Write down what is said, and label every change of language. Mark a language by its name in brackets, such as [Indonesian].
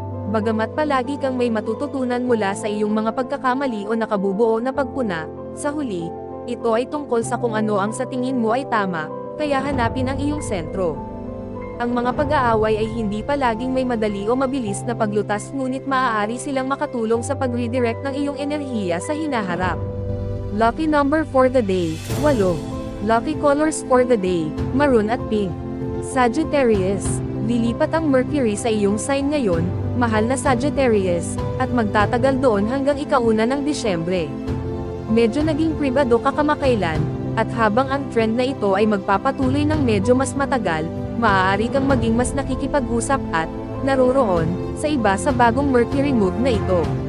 [Filipino] Bagamat palagi kang may matututunan mula sa iyong mga pagkakamali o nakabubuo na pagpuna, sa huli, ito ay tungkol sa kung ano ang sa tingin mo ay tama, kaya hanapin ang iyong sentro. Ang mga pag-aaway ay hindi palaging may madali o mabilis na paglutas, ngunit maaari silang makatulong sa pag-redirect ng iyong enerhiya sa hinaharap. [English] Lucky number for the day, 8. Lucky colors for the day, maroon at pink. Sagittarius. [Filipino] Lilipat ang Mercury sa iyong sign ngayon, mahal na Sagittarius, at magtatagal doon hanggang ika-1 ng Disyembre. Medyo naging pribado ka kamakailan, at habang ang trend na ito ay magpapatuloy ng medyo mas matagal, maaari kang maging mas nakikipag-usap at naroroon sa iba sa bagong Mercury move na ito.